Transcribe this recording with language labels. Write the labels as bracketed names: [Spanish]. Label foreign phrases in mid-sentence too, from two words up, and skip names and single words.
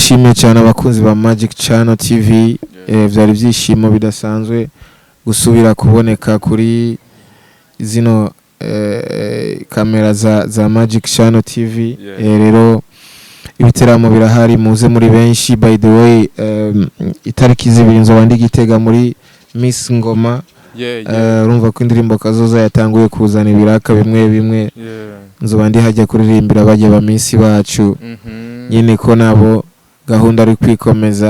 [Rundi] Ndashimiye cyane abakunzi ba Magic Channel TV. vyari ibyishimo bidasanzwe gusubira kuboneka kuri zino kamera za Magic Channel TV. Rero ibiteramo birahari muze muri benshi. [English] By the way, [Rundi] itariki zibiri nzoba ndi Gitega muri Miss Ngoma. Urumva ko indirimbo Kazoza yatanguye kuzana ibiraka bimwe nzoba ndi hajya kuririmbira bajye ba Miss bacu nyine ko nabo gahunda ari kwikomeza.